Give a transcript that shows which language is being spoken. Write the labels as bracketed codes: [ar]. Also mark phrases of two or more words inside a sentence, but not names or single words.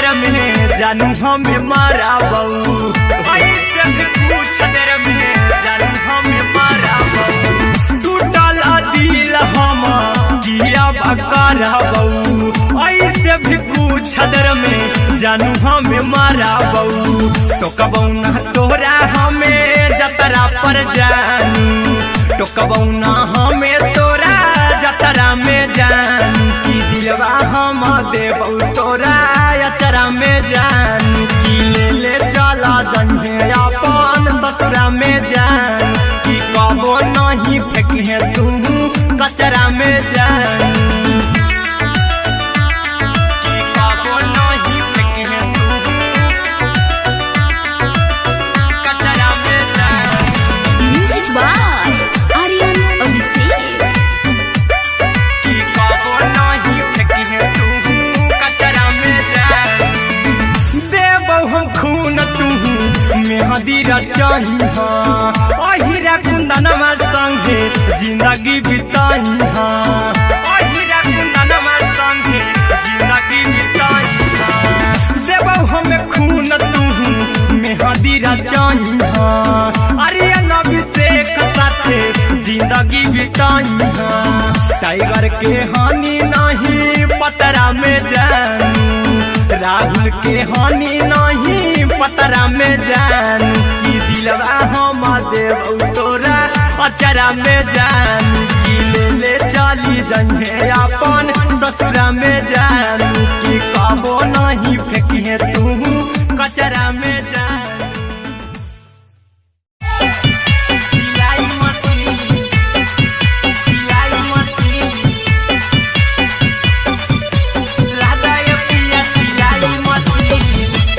[mai] में जानू हमें माराबू ऐसे भी पूछ देर में जानू हमें माराबू टूटल दिल हम अब कराबू ऐसे भी पूछ देर में जानू हमें माराबू टोकबू ना तोरा हमें जतरा पर जानू टोकबू ना हमें तोरा जतरा में जानू की दिलवा हम देबू तोरा अचरा में जानू की ले ले चला जइहे अपन ससुरा में जानू की कबो नहीं फेंकिहे तू कचरा में जानू की कबो नहीं फेंकिहे तू कचरा में जानू [en] म्यूजिक बाय आर्यन अभिषेक [mai] की कबो नहीं फेंकिहे तू कचरा में जानू देबौ हम खून तू मेहदी रचइहा अहिरा कुंदनमा संगे जिंदगी बिताइहा अहिरा कुंदनमा संगे जिंदगी बिताइहा देबौ हमें खून तू मेहदी रचइहा आर्यन अभिषेक साथे जिंदगी बिताइहा टाइगर के हानि नहीं पतरा में जानू राहुल के हानि नहीं पतरा में जानू की दिलवा हम देबू तोरा अचरा में जानू की ले ले चली जइहे अपन ससुरा में जानू की कबो नहीं फेंकिहे तू कचरा में जानू सिलाई मशीन लादा ये पिया सिलाई मशीन